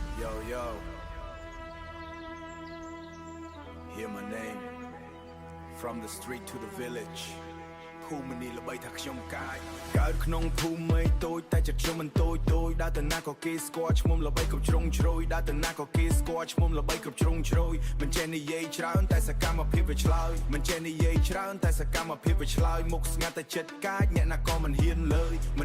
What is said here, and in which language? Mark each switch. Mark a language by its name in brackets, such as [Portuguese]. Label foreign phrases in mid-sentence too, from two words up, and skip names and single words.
[English] Yo, yo, hear my name. From the street to the village [Khmer] ភូមិនេះល្បីថាខ្ញុំកាយកើតក្នុងភូមិតូចតែចិត្តខ្ញុំមិនតូចដើរទៅណាក៏គេស្គាល់ឈ្មោះល្បីគ្រប់ជ្រុងជ្រោយដើរទៅណាក៏គេស្គាល់ឈ្មោះល្បីគ្រប់ជ្រុងជ្រោយមិនចេះនិ យាយច្រើនតែសកម្មភាពវាឆ្លើយមិនចេះនិយាយច្រើនតែសកម្មភាពវាឆ្លើយមុខស្ងាត់តែចិត្តកាចអ្នកណាក៏មិនហ៊ានលើយមិន